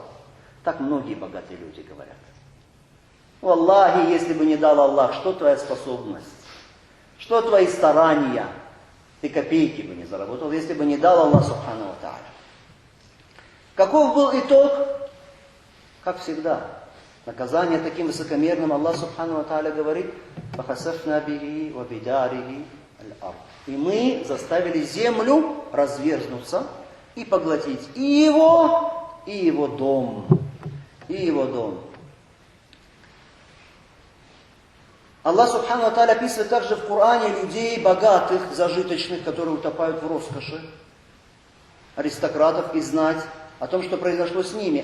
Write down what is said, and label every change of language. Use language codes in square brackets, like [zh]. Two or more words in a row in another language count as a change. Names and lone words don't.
[ru] Так многие богатые люди говорят. Аллахи, если бы не дал Аллах, что твоя способность? Что твои старания? Ты копейки бы не заработал, если бы не дал [ar] الله سبحانه وتعالى. [ru] Каков был итог? Как всегда. Наказание таким высокомерным. [ar] الله سبحانه وتعالى [ru] говорит: [ar] «فخسفنا به وبداره الأرض». [ru] И мы заставили землю разверзнуться и поглотить и его дом. И его дом. [ar] الله سبحانه وتعالى [ru] описывает также в Коране людей богатых, зажиточных, которые утопают в роскоши, аристократов и знать, о том, что произошло с ними.